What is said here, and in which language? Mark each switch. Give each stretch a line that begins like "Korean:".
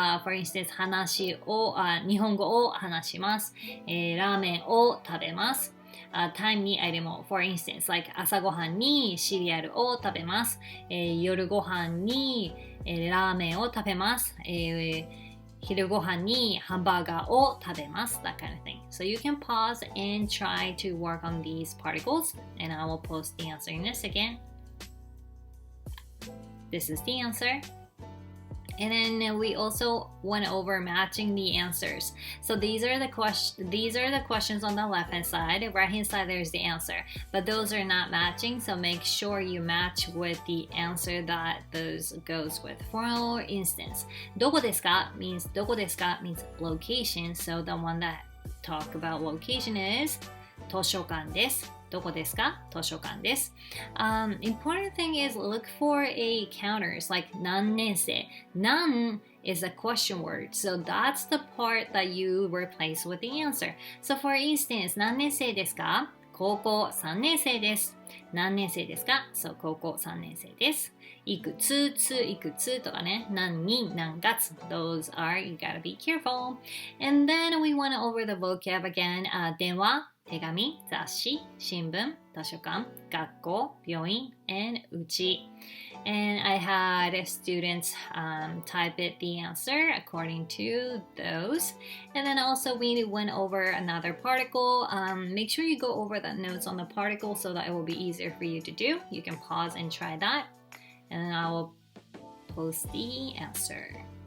English: For instance
Japanese: 日本語を話します。ラーメンを食べます。 time に item を
English: for instance like
Japanese: 朝ごはんにシリアルを食べます。夜ごはんにラーメンを食べます。昼ごはんにハンバーガーを食べます。
English: That kind of thing. So you can pause and try to work on these particles. And I will post the answer in this again. This is the answer. And then we also went over matching the answers. So these are the questions on the left hand side. Right hand side there's the answer. But those are not matching, so make sure you match with the answer that those goes with. For instance, どこですか means どこですか means location. So the one that talk about location is
Japanese: 図書館です。どこですか図書館です。
English: Important thing is look for a counters like 何年生。何 is a question word. So that's the part that you replace with the answer. So for instance,
Japanese: 何年生ですか高校3年生です。何年生ですかそう、高校3年生です。いくつ、いくつとかね。何人、何月。
English: Those are, you gotta be careful. And then we went over the vocab again.
Japanese: 電話、手紙、雑誌、新聞、図書館、学校、病院、and うち。
English: And I had students type it the answer according to those. And then also we went over another particle. Make sure you go over the notes on the particle so that it will be easier for you to do. You can pause and try that. And then I will post the answer.